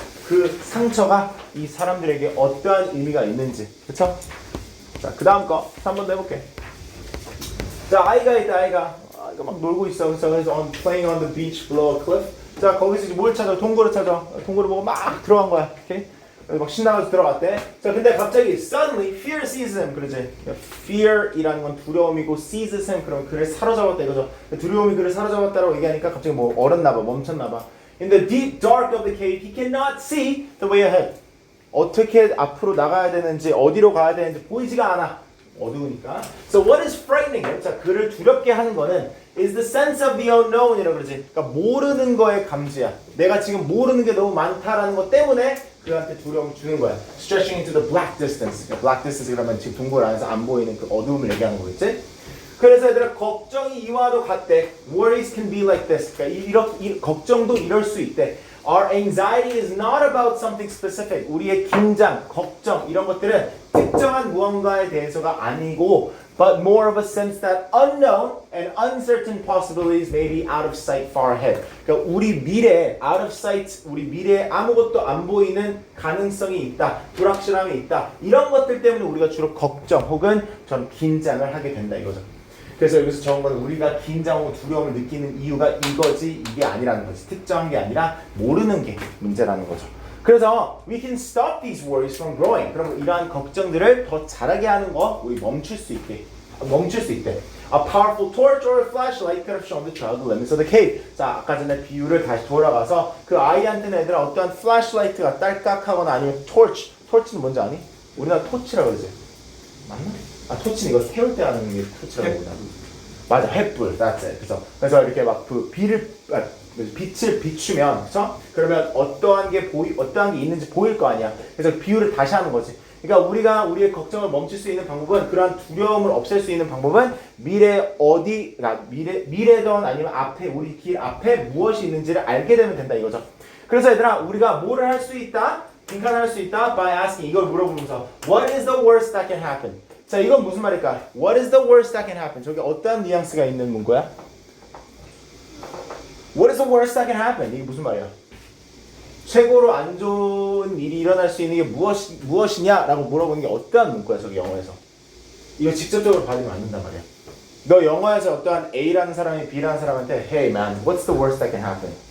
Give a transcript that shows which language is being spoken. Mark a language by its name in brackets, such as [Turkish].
[Korean] 그 상처가 이 사람들에게 어떠한 의미가 있는지. 그쵸? 자, 그 다음 거 3번도 해볼게. 자, 아이가 있다, 아이가 막 놀고 있어. 그래서 playing on the beach below a cliff. 자, 거기서 이제 뭘 찾아? 동굴을 찾아. 동굴을 보고 막 들어간 거야. 오케이? 막 신나가지고 들어갔대. 자, 근데 갑자기 suddenly fear seizes him. 그러지? fear이라는 건 두려움이고 seizes him 그러면 그를 사로잡았다 이거죠. 두려움이 그를 사로잡았다라고 얘기하니까 갑자기 뭐 얼었나 봐, 멈췄나 봐. [English] In the deep dark of the cave, he cannot see the way ahead. [Korean] 어떻게 앞으로 나가야 되는지, 어디로 가야 되는지 보이지가 않아. 어두우니까. [English] So what is frightening him? [Korean] 자, 그를 두렵게 하는 거는 is the sense of the unknown 이라고 그러지. 그러니까 모르는 거의 감지야. 내가 지금 모르는 게 너무 많다라는 것 때문에 그한테 두려움을 주는 거야. [English] Stretching into the black distance. [Korean] 그러니까 black distance 그러면 지금 동굴 안에서 안 보이는 그 어두움을 얘기하는 거겠지? 그래서 얘들아 걱정이 이와도 같대. [English] Worries can be like this. [Korean] 그러니까 걱정도 이럴 수 있대. [English] Our anxiety is not about something specific. 우리의 긴장, 걱정 이런 것들은 특정한 무언가에 대해서가 아니고 but more of a sense that unknown and uncertain possibilities may be out of sight far ahead. [Korean] 그러니까 우리 미래에 out of sight, 우리 미래에 아무것도 안 보이는 가능성이 있다, 불확실함이 있다. 이런 것들 때문에 우리가 주로 걱정 혹은 좀 긴장을 하게 된다 이거죠. 그래서 여기서 적은 건 우리가 긴장하고 두려움을 느끼는 이유가 이거지 이게 아니라는 거지. 특정한 게 아니라 모르는 게 문제라는 거죠. [English] 그래서 we can stop these worries from growing. [Korean] 그럼 이러한 걱정들을 더 자라게 하는 거 우리 멈출 수 있대. [English] A powerful torch or a flashlight could have shown the child the limits of the cave. [Korean] 자, 아까 전에 비유를 다시 돌아가서 그 아이한테는 애들아 어떠한 flashlight가 딸깍하거나 아니면 torch는 뭔지 아니? 우리나라 토치라고 그러지. 맞나? 아, 토치는 이거 태울 때 하는 게 토치라고 그러나? 맞아, 횃불, that's it. 그래서 이렇게 막 그 빛을 비추면, 그렇죠? 그러면 어떠한 게 있는지 보일 거 아니야. 그래서 비유를 다시 하는 거지. 그러니까 우리가 우리의 걱정을 멈출 수 있는 방법은 그러한 두려움을 없앨 수 있는 방법은 미래 어디 그러니까 미래든 아니면 앞에 우리 길 앞에 무엇이 있는지를 알게 되면 된다 이거죠. 그래서 얘들아 우리가 뭐를 할 수 있다? 빈칸할 수 있다? [English] By asking 이걸 물어보면서 What is the worst that can happen? [Korean] 자 이건 무슨 말일까? [English] What is the worst that can happen? [Korean] 저기 어떠한 뉘앙스가 있는 문구야? [English] What is the worst that can happen? [Korean] 이게 무슨 말이야? 최고로 안 좋은 일이 일어날 수 있는 게 무엇이냐라고 물어보는 게 어떠한 문구야 저기 영어에서. 이거 직접적으로 받으면 안 된단 말이야. [English] 너 영어에서 어떠한 A라는 사람이 B라는 사람한테 Hey man, what's the worst that can happen?